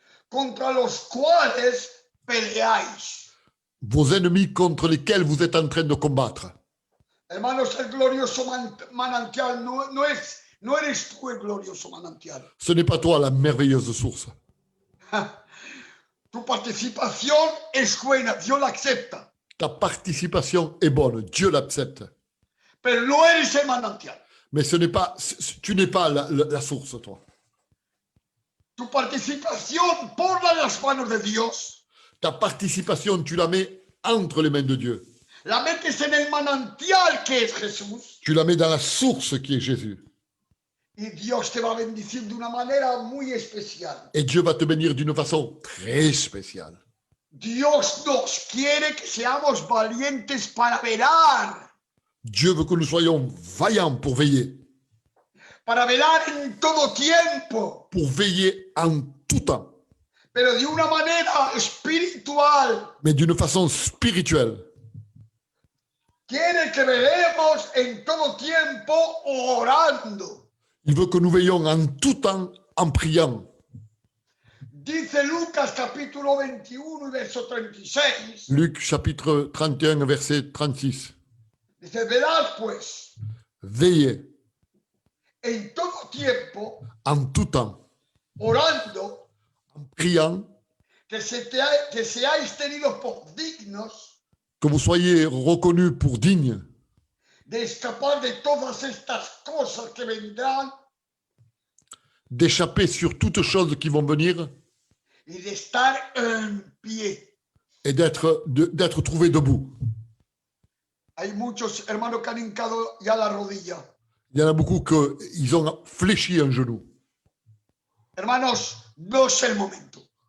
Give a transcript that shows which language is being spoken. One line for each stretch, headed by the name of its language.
Spanish: contra los cuales peleáis.
French: Vos ennemis contre lesquels vous êtes en train de combattre.
Spanish: Hermanos, el glorioso manantial no eres tú el glorioso manantial.
French: Ce n'est pas toi la merveilleuse source.
Spanish: Tu participación es buena, Dios la acepta,
French: Ta participation est bonne, Dieu l'accepte.
Spanish: pero no eres el manantial.
French: Mais ce n'est pas, tu n'es pas la source, toi.
Spanish: Tu participación, ponla en las manos de Dios.
French: Ta participation, tu la mets entre les mains de Dieu.
Spanish: La metes en el manantial que es Jesús
French: Tu la mets dans la source qui est Jésus.
Spanish: y Dios te va a bendecir de una manera muy especial.
French: Et Dieu va te bénir d'une façon très spéciale.
Spanish: Dios nos quiere que seamos valientes para velar
French: Dieu veut que nous soyons vaillants pour veiller
Spanish: en todo tiempo,
French: en tout temps,
Spanish: pero de una manera espiritual.
French: mais d'une façon spirituelle.
Spanish: Quiere que velemos en todo tiempo orando.
French: Il veut que nous veillions en tout temps en priant.
Spanish: Dice Lucas capítulo 21 y verso 36.
French: Luc chapitre 31, verset 36.
Spanish: Dice, velad pues
French: Veillez
Spanish: en todo tiempo
French: en tout temps,
Spanish: orando,
French: priant,
Spanish: que seáis tenidos por dignos
French: que vous soyez reconnus pour dignes
Spanish: de escapar de todas estas cosas que vendrán
French: d'échapper sur toutes choses qui vont venir
Spanish: y de estar en pie.
French: et d'être trouvés debout.
Spanish: Hay muchos hermanos que han hincado ya la rodilla.
French: Il y en a beaucoup qui ont fléchi un genou.
Spanish: Hermanos, no es el momento.